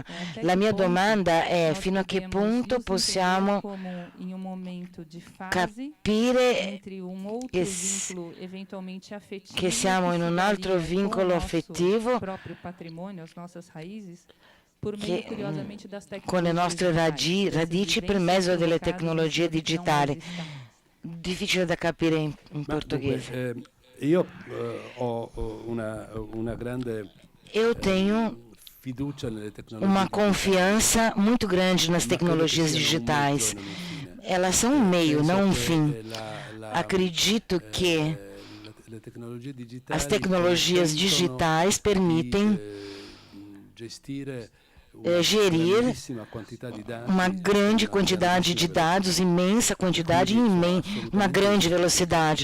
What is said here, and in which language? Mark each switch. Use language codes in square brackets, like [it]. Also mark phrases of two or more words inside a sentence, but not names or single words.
[it] La mia domanda è: fino a che punto possiamo capire che siamo in un altro vincolo affettivo con le nostre radici per mezzo delle tecnologie digitali. Difficile da capire in portoghese. Io ho una grande [pt] Eu tenho [it] fiducia nelle tecnologie [pt] uma confiança muito grande nas tecnologias digitais. Elas são um meio, não um fim. Acredito que as tecnologias digitais permitem gerir uma grande quantidade de dados, imensa quantidade e uma grande velocidade.